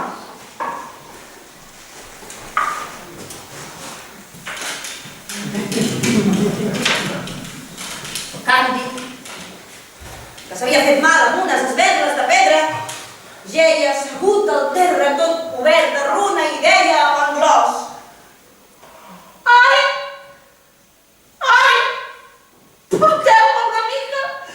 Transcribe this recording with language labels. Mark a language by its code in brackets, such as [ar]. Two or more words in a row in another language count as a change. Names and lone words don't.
[ca] Càndid, que s'havia fet mal amb unes esberles de pedra, geia assegut al terra tot cobert de runa i deia a Pangloss: Ai! Ai! Porteu-me una mica!